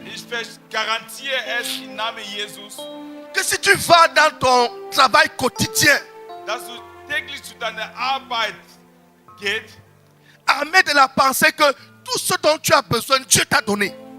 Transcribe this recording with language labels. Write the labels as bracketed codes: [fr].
[de] Ich garantiere es im Namen Jesus, [fr] que si tu vas dans ton travail quotidien, [de] dass du täglich zu deiner Arbeit gehst, [fr] armé de la pensée que tout ce dont tu as besoin, Dieu t'a donné.